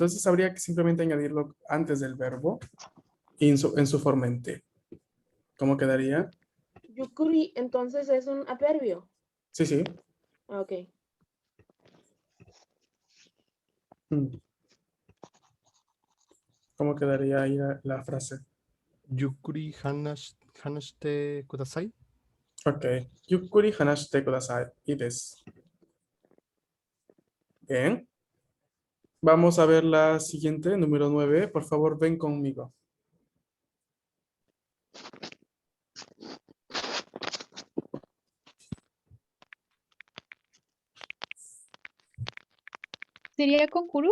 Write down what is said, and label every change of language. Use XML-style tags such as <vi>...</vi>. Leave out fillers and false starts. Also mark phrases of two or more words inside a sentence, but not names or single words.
<es>Entonces habría que simplemente añadirlo antes del verbo y en su forma en T. ¿Cómo quedaría? Yukuri, entonces es un adverbio. Sí, sí. Ok. Mm. ¿Cómo quedaría ahí la frase?</es> <ja>ゆっくり話してください.</ja> <es>Ok.</es> <ja>ゆっくり話してください. いいです. Bien.</ja> <es>Vamos a ver la siguiente, número 9. Por favor, ven conmigo. ¿Sería con Kuru?</es>